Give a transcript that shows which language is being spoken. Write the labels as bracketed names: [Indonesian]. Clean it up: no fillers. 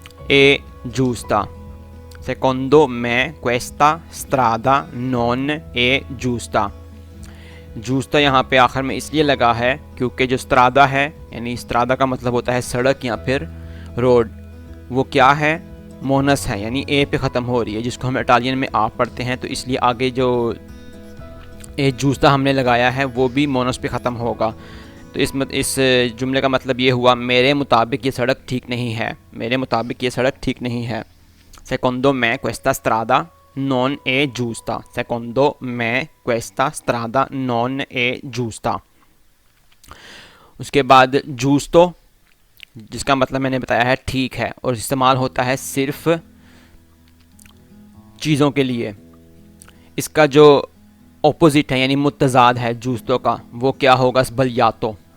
[Italian] ए giusta, secondo me questa strada non è giusta। [Hindi] जूस्ता यहाँ पे आखिर में इसलिए लगा है क्योंकि जो स्त्रादा है, यानी स्त्रादा का मतलब होता है सड़क या फिर रोड, वो क्या है, मोनस है, यानी ए पे ख़त्म हो रही है, जिसको हम इटालियन में आप पढ़ते हैं, तो इसलिए आगे जो ए जूस्ता हमने लगाया है वो भी मोनस पे ख़त्म होगा। तो इस जुमले का मतलब ये हुआ मेरे मुताबिक ये सड़क ठीक नहीं है, मेरे मुताबिक ये सड़क ठीक नहीं है। [Italian] सेकोंडो में क्वेस्टा स्त्रादा non è giusta, secondo me questa strada non è giusta। [Hindi] उसके बाद giusto, जिसका मतलब मैंने बताया है ठीक है, और इस्तेमाल होता है सिर्फ चीज़ों के लिए। इसका जो ऑपोजिट है यानी मुतज़ाद है giusto का, वो क्या होगा, sbagliato।